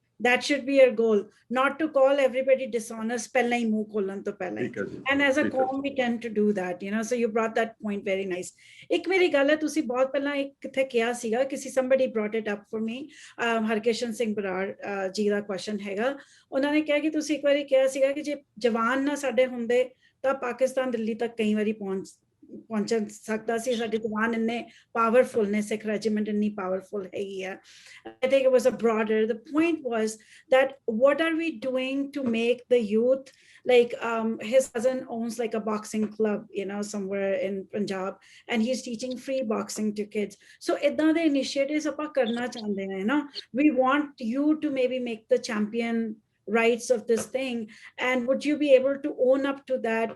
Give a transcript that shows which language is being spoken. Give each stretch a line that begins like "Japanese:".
English: That should be our goal, not to call everybody dishonest
Punjabi: ਪਹਿਲਾਂ ਹੀ ਮੂੰਹ ਖੋਲਣ ਤੋਂ ਪਹਿਲਾਂ ਹੀ।
English: And as a qawm we tend to do that, so you brought that point very nice.
Punjabi: ਇੱਕ ਮੇਰੀ ਗੱਲ ਹੈ, ਤੁਸੀਂ ਬਹੁਤ ਪਹਿਲਾਂ ਇੱਕ ਕਿੱਥੇ ਕਿਹਾ ਸੀਗਾ, ਕਿਸੇ
English: somebody brought it up for me,
Punjabi: Harkishan Singh Brar ji ਦਾ question ਹੈਗਾ। ਉਹਨਾਂ ਨੇ ਕਿਹਾ ਕਿ ਤੁਸੀਂ ਇੱਕ ਵਾਰੀ ਕਿਹਾ ਸੀਗਾ ਕਿ ਜੇ ਜਵਾਨ ਨਾ ਸਾਡੇ ਹੁੰਦੇ ਤਾਂ ਪਾਕਿਸਤਾਨ ਦਿੱਲੀ ਤੱਕ ਕਈ ਵਾਰੀ ਪਹੁੰਚ ਸਕਦਾ ਸੀ। ਸਾਡੇ ਜਵਾਨ ਇੰਨੇ ਪਾਵਰਫੁਲ ਨੇ, ਸਿੱਖ ਰੈਜੀਮੈਂਟ ਇੰਨੀ ਪਾਵਰਫੁਲ ਹੈਗੀ ਆ।
English: I think it was a broader, the point was that what are we doing to make the youth, like his cousin owns like a boxing club, somewhere in Punjab, and he's teaching free boxing to kids. So
Punjabi: ਏਦਾਂ ਦੇ initiatives ਆਪਾਂ ਕਰਨਾ ਚਾਹੁੰਦੇ ਹਾਂ,
English: we want you to maybe make the champion rights of this thing, and would you be able to own up to that?